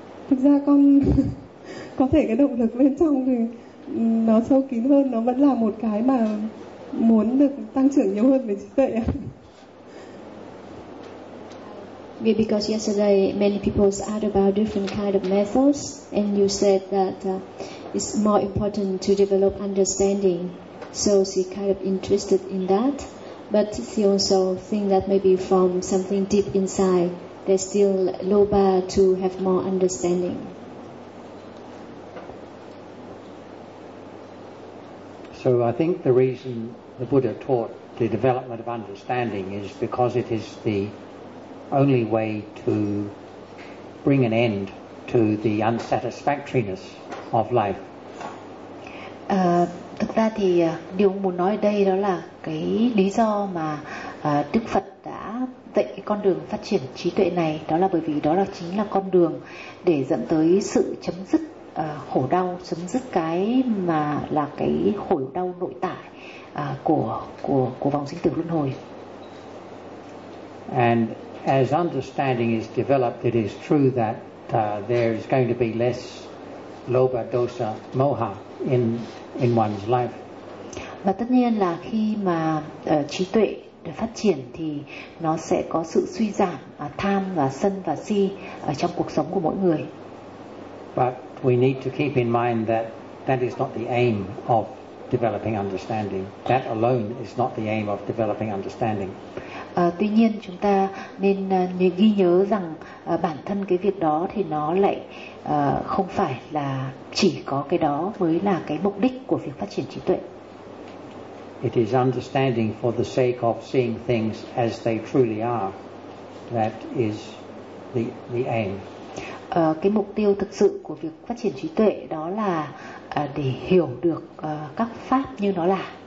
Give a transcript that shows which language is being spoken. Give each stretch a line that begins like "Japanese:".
Vietnamese: Thực ra con có thể cái động lực bên trong thì nó sâu kín hơn, nó vẫn là một cái mà muốn được tăng trưởng nhiều hơn về trí tuệ ạ.
English: Because yesterday many people asked about different kind of methods, and you said that it's more important to develop understanding, so she kind of interested in that, but she also think that maybe from something deep inside there's still loba to have more understanding. So I think the reason the Buddha taught the development of understanding is because it is the only way to bring an end to the unsatisfactoriness of life.
Vietnamese: Thực ra thì điều muốn nói ở đây đó là cái lý do mà Đức Phật đã dạy con đường phát triển trí tuệ này, đó là bởi vì đó là chính là con đường để dẫn tới sự chấm dứt khổ đau, chấm dứt cái mà là cái khổ đau nội tại của vòng sinh tử luân hồi.
English: And as understanding is developed, it is true that there is going to be less lobha, dosa, moha in one's life.
Vietnamese: Và tất nhiên là khi mà trí tuệ được phát triển thì nó sẽ có sự suy giảm tham và sân và si ở trong cuộc sống của mỗi người.
English: But we need to keep in mind that that is not the aim of developing understanding. That alone is not the aim of developing understanding.
Vietnamese: Tuy nhiên chúng ta nên ghi nhớ rằng bản thân cái việc đó thì nó lại không phải là chỉ có cái đó mới là cái mục đích của việc phát triển trí tuệ.
English: It is understanding for the sake of seeing things as they truly are. That is the aim.
Vietnamese: Cái mục tiêu thực sự của việc phát triển trí tuệ đó là để hiểu được các pháp như nó là.